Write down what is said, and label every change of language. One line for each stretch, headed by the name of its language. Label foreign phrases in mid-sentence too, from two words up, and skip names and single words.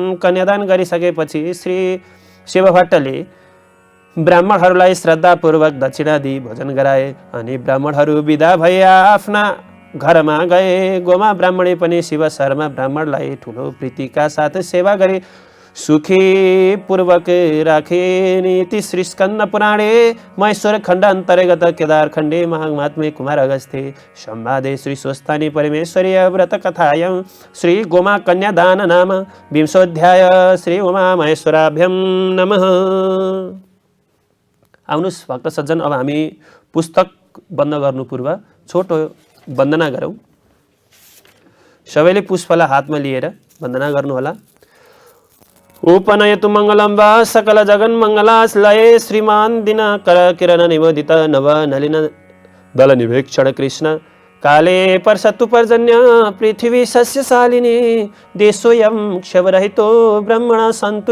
Nepali: कन्यादान गरिसकेपछि श्री शिवभट्टले ब्राह्मणहरूलाई श्रद्धापूर्वक दक्षिणा दिई भोजन गराए अनि ब्राह्मणहरू विदा भए आफ्ना घरमा गए। गोमा ब्राह्मणी पनि शिव शर्मा ब्राह्मणलाई ठुलो प्रीतिका साथ सेवा गरी सुखी पूर्वक राखे।
Sanskrit: नीति श्री स्कन्द पुराणे महेश्वर खण्ड अन्तर्गत केदार खण्डे महात्म्य कुमार अगस्त्य संवादे श्री स्वस्थानी परमेश्वरीय व्रत कथायां श्री गोमा कन्यादान नाम 20 श्री उमा महेश्वराभ्यं नमः।
Nepali: आउनुस् भक्त सज्जन, अब हामी पुस्तक बन्द गर्नु पूर्व छोटो वन्दना गरौँ। सबैले पुष्पलाई हातमा लिएर वन्दना गर्नुहोला।
Sanskrit: उपनयतु मङ्गलं वा सकल जगन् मङ्गलाश्लये श्रीमान् दिनकर किरण निवेदित नव नलिन दल निवेक्षण कृष्ण काले पर्षतु पर्जन्य पृथ्वी सस्यशालिनी देशोऽयं क्षयरहितो ब्रह्मणः सन्तु